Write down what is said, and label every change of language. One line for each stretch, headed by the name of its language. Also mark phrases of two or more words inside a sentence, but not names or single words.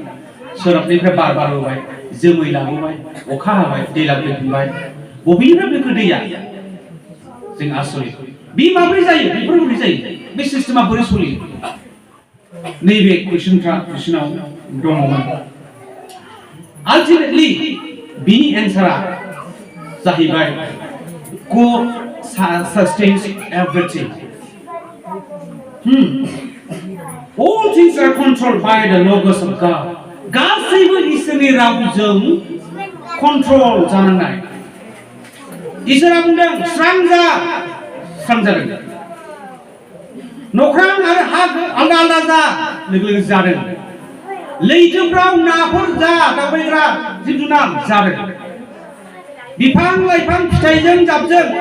Bodo: सोनाबनिफ्राय बार बारबोबाय जोमै लाबोबाय अखा हाबाय दैज्लां फैफिनबाय बबेनिफ्राय फैखो दैया जों आसरित बे माबोरै जायो बेफोर बोरै जायो बे सिस्टेमा बोरै सोलियो नैबे कुइसनाव दङमोन आल्टिमेटलि बिनि एन्सारा जाहैबाय
English: God sustains everything. All things are controlled by the logos of God.
Bodo: गासैबो इसोरनि रावजों कन्ट्रल जानांनाय इसोरा बुंदों स्रां जा स्रां जादों नख्रां आरो हा आलदा आलदा जा लोगो लोगो जादों लैथोफ्राव नाफोर जा दावबायग्रा जिब जुनार जादों बिफां लाइफां फिथाइजों जाबजों